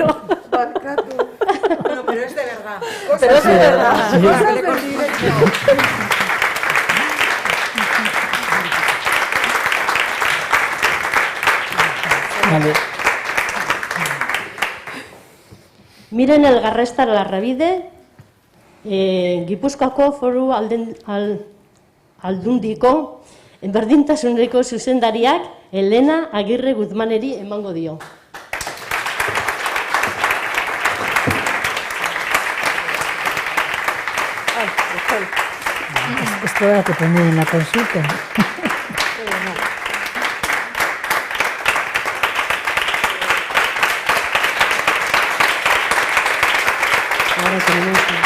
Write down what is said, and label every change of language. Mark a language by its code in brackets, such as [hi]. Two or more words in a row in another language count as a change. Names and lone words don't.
[es] Bueno, pero es de verdad. Pero es de verdad. Cosas del directo. Vale. [eu] Miren Elgarresta Larrabide, Gipuzkoako Foru Aldundiko berdintasuneko zuzendariak Elena Agirre Guzmaneri emango dio. [es] Esto era que poner en la consulta. Ahora tenemos...